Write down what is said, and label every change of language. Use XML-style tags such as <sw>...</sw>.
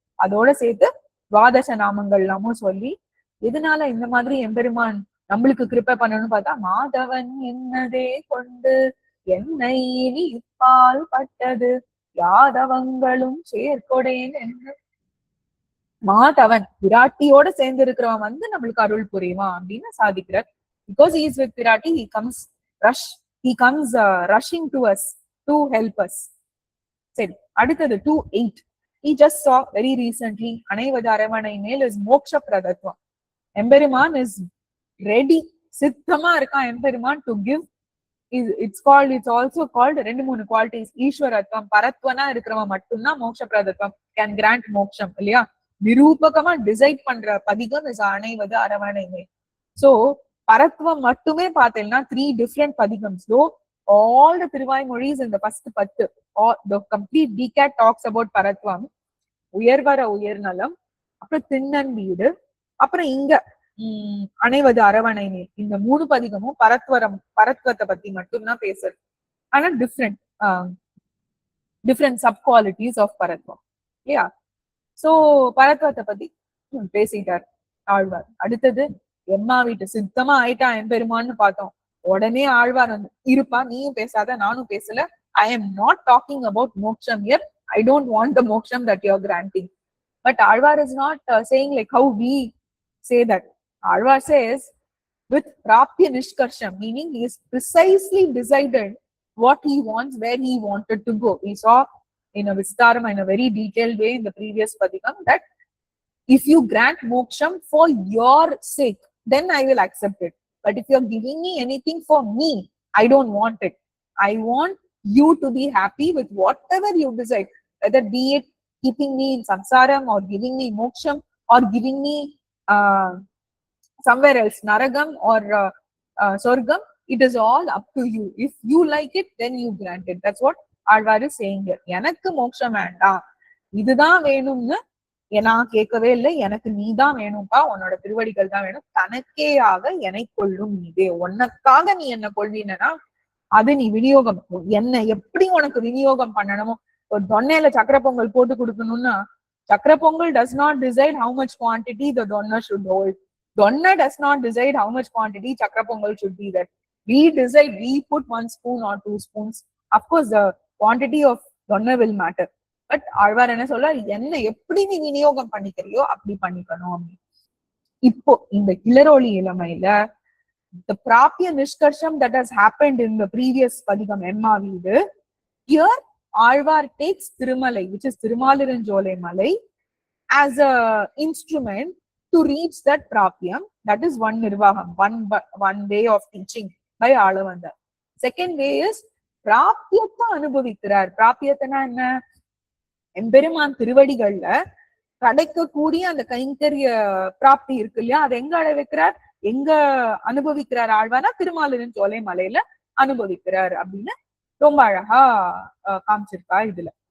<ta>அதோட சேர்த்து துவாதச நாமங்கள் எல்லாமும் சொல்லி, எதனால இந்த மாதிரி எம்பெருமான் நம்மளுக்கு கிருப்பை பண்ணணும்னு பார்த்தா, மாதவன் என்னதே கொண்டு என்னை இனி இப்பால் பட்டது யாதவங்களும் சேர்க்கொடேன் என்று. மாதவன் விராட்டியோட சேர்ந்து இருக்கிறவன் நம்மளுக்கு அருள் புரியுமா அப்படின்னு சாதிக்கிறார்.</ta> <en>Because he is with Virati, he comes rushing to us to help us.</en> <ta>சரி, அடுத்தது</ta> <en>2:8. he just saw very recently அனைவது அரவணை மேல் is மோக்ஷ பிரதத்வம். எம்பெருமான் is ready,</en> <ta>சித்தமா இருக்கான்</ta> <en>எம்பெருமான் to give. it's also called 2-3 qualities.</en> <ta>Ishvaratvam, பரத்வனா இருக்கிறவன் மட்டும்தான் மோட்ச பிரதத்வம்</ta> <en>can grant</en> <ta>மோக்ஷம் இல்லையா. நிரூபகமா டிசைட் பண்ற பதிகம் இஸ் அனைவது அரவணை மேல். சோ பரத்வம் மட்டுமே பார்த்தேன்னா 3 different பதிகம்ஸ்.</ta> <en>So all the திருவாய்மொழிஸ் in the first 10, the complete DCAT talks about பரத்வம், உயர்வர உயர்நலம், அப்புறம் திண்ணன் வீடு, அப்புறம் இங்க அனைவது அரவணை மேல்.</en> <ta>இந்த 3 பதிகமும் பரத்வத்தை பத்தி மட்டும்தான் பேசுறது.</ta> <en>ஆனா different sub qualities of பரத்வம் இல்லையா.</en> <ta>சோ பரத்வத்தை பத்தி பேசிட்டார் ஆழ்வார். அடுத்தது எம்மா வீட்டு சித்தமா ஆயிட்டா எம்பெருமான்னு பார்த்தோம். உடனே ஆழ்வார் இருப்பா, நீயும் பேசாத நானும் பேசல,</ta> <en>I am not talking about moksham here. I don't want the moksham that you are granting. But Alvar is not saying like how we say that. Alvar says with prapya nishkarsham, meaning he is precisely decided what he wants, where he wanted to go. We saw in a vistaram, in a very detailed way in the previous padikam, that if you grant moksham for your sake, then I will accept it. But if you're giving me anything for me, I don't want it. I want you to be happy with whatever you decide, whether be it keeping me in samsaram or giving me moksham or giving me somewhere else, naragam or sorgam. It is all up to you. If you like it, then you grant it. That's what Alvar is saying here.</en> <ta>எனக்கு மோட்சம் வேண்டாம், இதுதான் வேணும்னு நான் கேட்கவே இல்லை, எனக்கு நீதான் வேணும்பா, உன்னோட திருவடிகள் தான் வேணும், தனக்கேயாக என்னை கொள்ளும் நீதே, உனக்காக நீ என்ன கொள்வீனா அது நீ விநியோகம், என்ன எப்படி உனக்கு விநியோகம் பண்ணணுமோ. ஒரு தொன்னையில சக்கர பொங்கல் போட்டு கொடுக்கணும்னா,</ta> <en>Sakkara pongal does not decide how much quantity the donna should hold. Donna does not decide how much quantity chakra pongal should be there. We decide, we put 1 spoon or 2 spoons. Of course, the quantity of donna will matter.</en> <ta>But Alvar என்ன சொல்ல, என்ன எப்படி நீ விநியோகம் பண்ணிக்கிறியோ அப்படி பண்ணிக்கணும். இப்போ இந்த கிளரோலி இளமையில</ta> <en>the prapya nishkarsham that has happened in the previous padikam Emma Veedu, here Alvar takes Thirumalai, which is Thirumalarunjolai Malai, as a instrument to reach that prapyam. That is one nirvaham, one way of teaching by Alavandar. Second way is prapyatha anubhavikkirar.</en> <ta>Prapyathana enna, எம்பெருமான் திருவடிகள்ல கிடைக்கக்கூடிய அந்த கைங்கரிய பிராப்தி இருக்கு இல்லையா, அது எங்க அடைவிக்கிறார், எங்க அனுபவிக்கிறார் ஆழ்வானா, திருமாலிருஞ்சோலை மலையில அனுபவிக்கிறார் அப்படின்னு ரொம்ப அழகா காமிச்சிருக்கா இதுல.</ta>